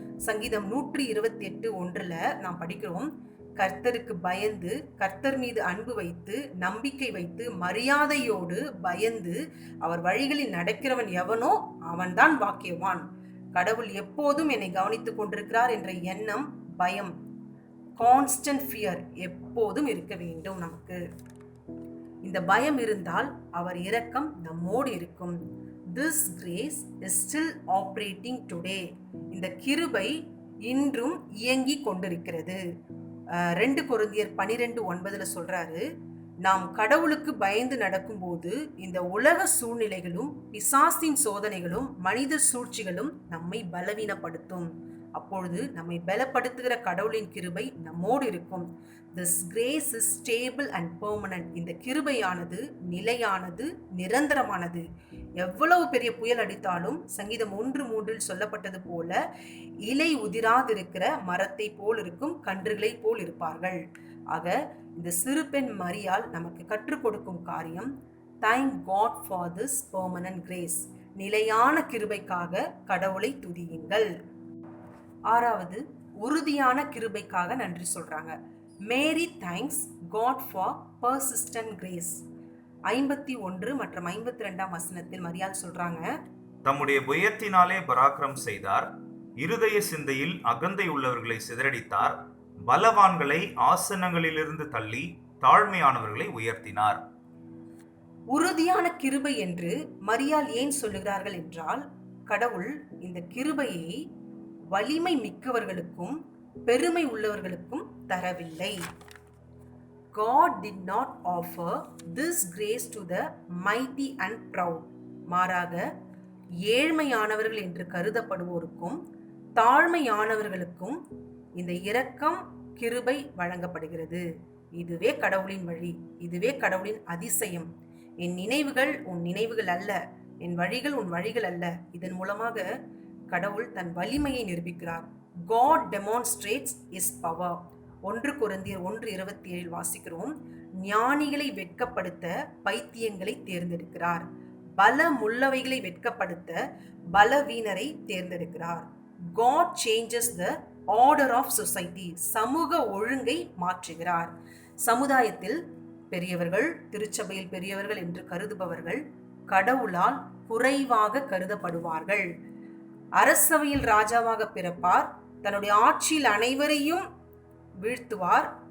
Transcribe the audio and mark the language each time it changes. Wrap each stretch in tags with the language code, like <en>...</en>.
<ta>சங்கீதம் 128:1 நாம் படிக்கிறோம், கர்த்தருக்கு பயந்து கர்த்தர் மீது அன்பு வைத்து நம்பிக்கை வைத்து மரியாதையோடு பயந்து அவர் வழிகளில் நடக்கிறவன் எவனோ அவன்தான் பாக்கியவான். கடவுள் எப்போதும் என்னை கவனித்துக் கொண்டிருக்கிறார் என்ற எண்ணம், பயம்,</ta> <en>constant fear</en> <ta>எப்போதும் இருக்க வேண்டும் நமக்கு. இந்த பயம் இருந்தால் அவர் இரக்கம் நம்மோடு இருக்கும்.</ta> <en>This grace is still operating today.</en> <ta>இந்த கிருபை இன்றும் இயங்கி கொண்டிருக்கிறது. 2 கொரிந்தியர் 12:9 சொல்றாரு, நாம் கடவுளுக்கு பயந்து நடக்கும்போது இந்த உலக சூழ்நிலைகளும் பிசாசின் சோதனைகளும் மனித சூழ்ச்சிகளும் நம்மை பலவீனப்படுத்தும். அப்பொழுது நம்மை பலப்படுத்துகிற கடவுளின் கிருபை நம்மோடு இருக்கும்.</ta> <en>This grace is stable and permanent.</en> <ta>இந்த கிருபையானது நிலையானது, நிரந்தரமானது. எவ்வளவு பெரிய புயல் அடித்தாலும் சங்கீதம் 1:3 சொல்லப்பட்டது போல இலை உதிராதிருக்கிற மரத்தை போல் இருக்கும், கன்றுகளை போல் இருப்பார்கள். ஆக இந்த சிறு பெண் மரியாள் நமக்கு கற்றுக் கொடுக்கும் காரியம்,</ta> <en>thank God for this permanent grace.</en> <ta>நிலையான கிருபைக்காக கடவுளை துதியுங்கள். 6வது, உறுதியான கிருபைக்காக நன்றி சொல்றாங்க.</ta> <en>Mary thanks God for persistent grace.</en> <ta>51 மற்றும் 52ஆம் வசனத்தில் மரியாள் சொல்றாங்க, தம்முடைய புயத்தினாலே பராக்கிரம் செய்தார், இருதய சிந்தையில் அகந்தை உள்ளவர்களை சிதறடித்தார், பலவான்களை ஆசனங்களிலிருந்து தள்ளி தாழ்மையானவர்களை உயர்த்தினார். உறுதியான கிருபை என்று மரியாள் ஏன் சொல்லுகிறார்கள் என்றால், கடவுள் இந்த கிருபையை வலிமை மிக்கவர்களுக்கும் பெருமை உள்ளவர்களுக்கும் தரவில்லை.</ta> <en>God did not offer this grace to the mighty and proud.</en> <ta>மாறாக ஏழ்மையானவர்கள் என்று கருதப்படுவோருக்கும் தாழ்மையானவர்களுக்கும் இந்த இரக்கம் கிருபை வழங்கப்படுகிறது. இதுவே கடவுளின் வழி, இதுவே கடவுளின் அதிசயம். என் நினைவுகள் உன் நினைவுகள் அல்ல, என் வழிகள் உன் வழிகள் அல்ல. இதன் மூலமாக கடவுள் தன் வலிமையை நிரூபிக்கிறார்.</ta> <en>God demonstrates his power.</en> <ta>1 கொரிந்தியர் 1:27 வாசிக்கிறோம், ஞானிகளை வெட்கப்படுத்த பைத்தியங்களை தேர்ந்தெடுக்கிறார், பலமுள்ளவைகளை வெட்கப்படுத்த பலவீனரை தேர்ந்தெடுக்கிறார்.</ta> <en>God changes the order of society.</en> <ta>சமூக ஒழுங்கை மாற்றுகிறார். சமுதாயத்தில் பெரியவர்கள், திருச்சபையில் பெரியவர்கள் என்று கருதுபவர்கள் கடவுளால் குறைவாக கருதப்படுவார்கள். அரசவையில் ராஜாவாக பிறப்பார், தன்னுடைய ஆட்சியில் அனைவரையும் வீழ்த்துவார்.</ta>